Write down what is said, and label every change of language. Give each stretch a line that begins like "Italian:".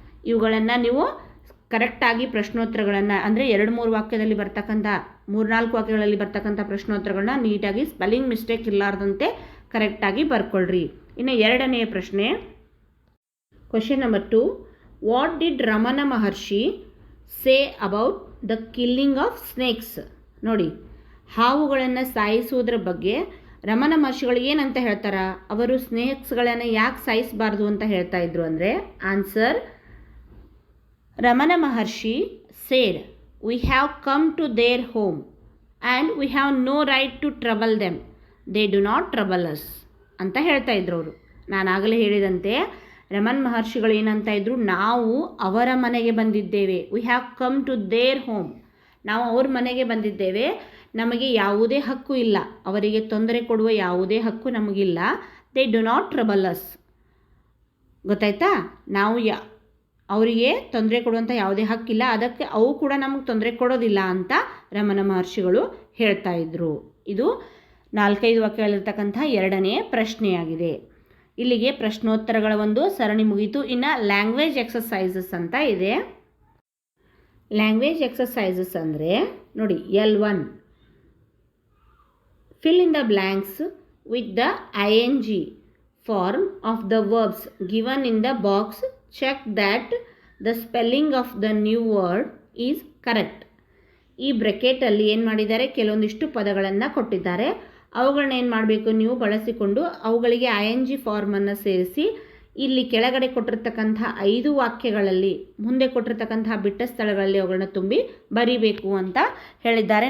Kannada: ಇವುಗಳನ್ನು ನೀವು ಕರೆಕ್ಟಾಗಿ ಪ್ರಶ್ನೋತ್ತರಗಳನ್ನು ಅಂದರೆ 2-3 ವಾಕ್ಯದಲ್ಲಿ ಬರ್ತಕ್ಕಂಥ 3-4 ವಾಕ್ಯಗಳಲ್ಲಿ ಬರ್ತಕ್ಕಂಥ ಪ್ರಶ್ನೋತ್ತರಗಳನ್ನ ನೀಟಾಗಿ ಸ್ಪೆಲ್ಲಿಂಗ್ ಮಿಸ್ಟೇಕ್ ಇರಲಾರ್ದಂತೆ ಕರೆಕ್ಟಾಗಿ ಬರ್ಕೊಳ್ರಿ. ಇನ್ನು ಎರಡನೆಯ ಪ್ರಶ್ನೆ, question number 2.
English: What did Ramana Maharshi say about the killing of snakes?
Kannada: ನೋಡಿ, ಹಾವುಗಳನ್ನು ಸಾಯಿಸುವುದರ ಬಗ್ಗೆ ರಮಣ ಮಹರ್ಷಿಗಳು ಏನಂತ ಹೇಳ್ತಾರ? ಅವರು ಸ್ನೇಕ್ಸ್ಗಳನ್ನು ಯಾಕೆ ಸಾಯಿಸಬಾರ್ದು ಅಂತ ಹೇಳ್ತಾ ಇದ್ರು ಅಂದರೆ, answer
English: Ramana Maharshi said, we have come to their home and we have no right to trouble them. They do not trouble us.
Kannada: ಅಂತ ಹೇಳ್ತಾ ಇದ್ರು ಅವರು. ನಾನು ಆಗಲೇ ಹೇಳಿದಂತೆ ರಮಣ ಮಹರ್ಷಿಗಳು ಏನಂತ ಇದ್ರು? ನಾವು ಅವರ ಮನೆಗೆ ಬಂದಿದ್ದೇವೆ.
English: We have come to their home.
Kannada: ನಾವು ಅವ್ರ ಮನೆಗೆ ಬಂದಿದ್ದೇವೆ. ನಮಗೆ ಯಾವುದೇ ಹಕ್ಕು ಇಲ್ಲ, ಅವರಿಗೆ ತೊಂದರೆ ಕೊಡುವ ಯಾವುದೇ ಹಕ್ಕು ನಮಗಿಲ್ಲ.
English: They do not trouble us.
Kannada: ಗೊತ್ತಾಯ್ತಾ? ನಾವು ಅವರಿಗೆ ತೊಂದರೆ ಕೊಡುವಂಥ ಯಾವುದೇ ಹಕ್ಕಿಲ್ಲ, ಅದಕ್ಕೆ ಅವು ಕೂಡ ನಮಗೆ ತೊಂದರೆ ಕೊಡೋದಿಲ್ಲ ಅಂತ ರಮಣ ಮಹರ್ಷಿಗಳು ಹೇಳ್ತಾ ಇದ್ರು. ಇದು 4-5 ವಾಕ್ಯಗಳಿರ್ತಕ್ಕಂಥ ಎರಡನೇ ಪ್ರಶ್ನೆಯಾಗಿದೆ. ಇಲ್ಲಿಗೆ ಪ್ರಶ್ನೋತ್ತರಗಳ ಒಂದು ಸರಣಿ ಮುಗಿಯಿತು. ಇನ್ನು ಲ್ಯಾಂಗ್ವೇಜ್ ಎಕ್ಸಸೈಸಸ್ ಅಂತ ಇದೆ. ಲ್ಯಾಂಗ್ವೇಜ್ ಎಕ್ಸಸೈಸಸ್ ಅಂದರೆ ನೋಡಿ,
English: L1 fill in the blanks with the ing form of the verbs given in the box. Check that the spelling of the new word is correct.
Kannada: ಈ ಬ್ರೆಕೆಟಲ್ಲಿ ಏನು ಮಾಡಿದ್ದಾರೆ, ಕೆಲವೊಂದಿಷ್ಟು ಪದಗಳನ್ನು ಕೊಟ್ಟಿದ್ದಾರೆ. ಅವುಗಳನ್ನ ಏನು ಮಾಡಬೇಕು, ನೀವು ಬಳಸಿಕೊಂಡು ಅವುಗಳಿಗೆ ING ಫಾರ್ಮನ್ನು ಸೇರಿಸಿ ಇಲ್ಲಿ ಕೆಳಗಡೆ ಕೊಟ್ಟಿರ್ತಕ್ಕಂಥ 5 ವಾಕ್ಯಗಳಲ್ಲಿ ಮುಂದೆ ಕೊಟ್ಟಿರ್ತಕ್ಕಂಥ ಬಿಟ್ಟ ಸ್ಥಳಗಳಲ್ಲಿ ಅವುಗಳನ್ನ ತುಂಬಿ ಬರಿಬೇಕು ಅಂತ ಹೇಳಿದ್ದಾರೆ.